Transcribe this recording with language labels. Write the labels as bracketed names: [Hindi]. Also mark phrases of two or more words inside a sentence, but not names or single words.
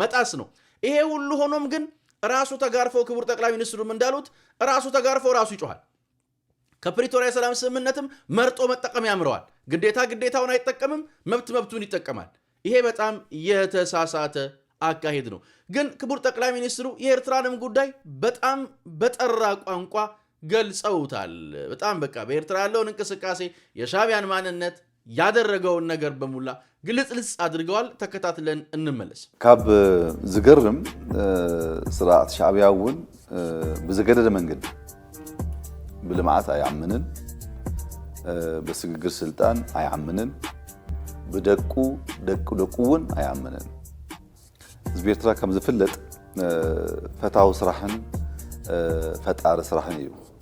[Amharic] መጣስ ነው። ይሄ ሁሉ ሆኖም ግን ራሱ ተጋርፎ ክቡር ጠቅላይ ሚኒስትሩም እንዳሉት ራሱ ተጋርፎ ራሱ ይጮሃል። ከፕሪቶሪያ ሰላም ስምምነትም መርጦ መጠቀም ያምረዋል። ግዴታውን አይጠቀምም፣ መብቱን ይጠቀማል። ይሄ በጣም የተሳሳተ አካሄድ ነው። ግን ክቡር ጠቅላይ ሚኒስትሩ የኤርትራንም ጉዳይ በጣም በጠራ ቋንቋ ገልጸውታል። በጣም በቃ በኤርትራ ያለውን እንቅስቃሴ፣ የሻዕቢያን ማንነት፣ ያደረገውን ነገር በሙላ ግልጽልጽ አድርገዋል። ተከታትለን እንመለስ። [Tigrinya] ካብ ዝገርም ስርዓት ሻዕቢያ እውን ብዝገደደ መንገድ ብልምዓት አያምንን፣ በስግግር ስልጣን አያምንን፣ ብደቁ እውን አያምንን። ህዝቢ ኤርትራ ከም ዝፍለጥ ፈታዊ ስራሕን ፈጣሪ ስራሕን እዩ።